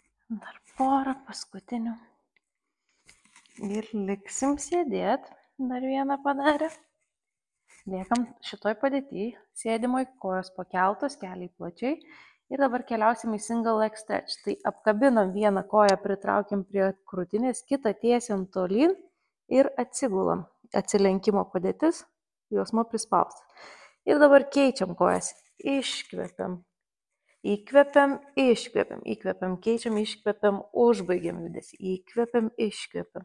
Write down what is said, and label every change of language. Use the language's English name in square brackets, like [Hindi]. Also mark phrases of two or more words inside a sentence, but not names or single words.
[Lithuanian] Dar porą paskutinių. Ir liksim sėdėt. Dar vieną padarę. Liekam šitoj padėtyj. Sėdimoj, kojos pakeltos, keliai plačiai. Ir dabar keliausim į [English] single leg stretch. [Lithuanian] Tai apkabinam vieną koją, pritraukiam prie krūtinės, kitą tiesiam tolyn ir atsigulam. Atsilenkimo padėtis, jausmo prispaustas. Ir dabar keičiam kojas. Iškvepiam. Įkvepiam, iškvepiam, įkvepiam, keičiam, iškvepiam, užbaigiam judesį, įkvepiam, iškvepiam.